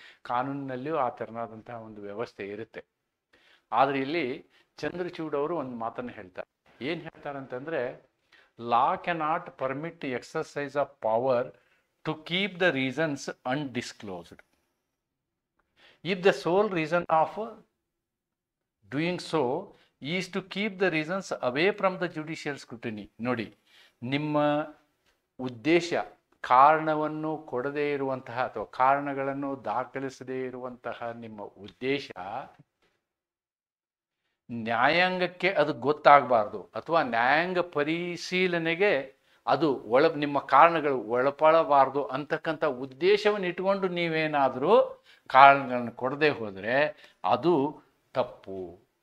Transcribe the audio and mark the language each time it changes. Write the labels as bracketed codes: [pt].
[kn] ಕಾನೂನಿನಲ್ಲಿಯೂ ಆ ಥರನಾದಂತಹ ಒಂದು ವ್ಯವಸ್ಥೆ ಇರುತ್ತೆ. ಆದರೆ ಇಲ್ಲಿ ಚಂದ್ರಚೂಡ್ ಅವರು ಒಂದು ಮಾತನ್ನು ಹೇಳ್ತಾರೆ. ಏನು ಹೇಳ್ತಾರೆ ಅಂತಂದರೆ, [en] Law cannot permit exercise of power to keep the reasons undisclosed. If the sole reason of doing so is to keep the reasons away from the judicial scrutiny. [kn] ನೋಡಿ, ನಿಮ್ಮ ಉದ್ದೇಶ ಕಾರಣವನ್ನು ಕೊಡದೇ ಇರುವಂತಹ ಅಥವಾ ಕಾರಣಗಳನ್ನು ದಾಖಲಿಸದೇ ಇರುವಂತಹ ನಿಮ್ಮ ಉದ್ದೇಶ ನ್ಯಾಯಾಂಗಕ್ಕೆ ಅದು ಗೊತ್ತಾಗಬಾರ್ದು ಅಥವಾ ನ್ಯಾಯಾಂಗ ಪರಿಶೀಲನೆಗೆ ಅದು ನಿಮ್ಮ ಕಾರಣಗಳು ಒಳಪಡಬಾರ್ದು ಅಂತಕ್ಕಂಥ ಉದ್ದೇಶವನ್ನು ಇಟ್ಕೊಂಡು ನೀವೇನಾದರೂ ಕಾರಣಗಳನ್ನು ಕೊಡದೆ ಹೋದರೆ ಅದು ತಪ್ಪು.